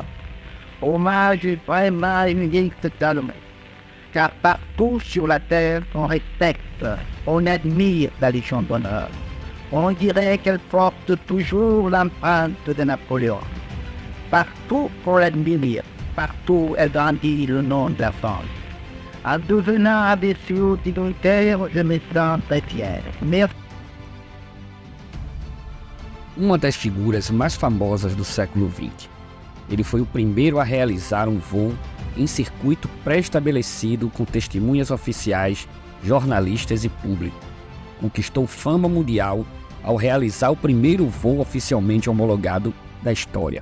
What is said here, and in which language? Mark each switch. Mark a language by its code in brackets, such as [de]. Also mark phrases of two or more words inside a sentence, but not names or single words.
[fr] Hommage vraiment unique totalement, car partout sur la terre, on respecte, on admire la Légion d'honneur. On dirait qu'elle porte toujours l'empreinte de Napoléon. Partout, on l'admire, partout, elle grandit le nom de la France. En devenant abbessio dignitaire, je me sens très fier. Merci. [pt] Uma das figuras mais famosas do século XX. Ele foi o primeiro a realizar um voo em circuito pré-estabelecido com testemunhas oficiais, jornalistas e público. Conquistou fama mundial ao realizar o primeiro voo oficialmente homologado da história.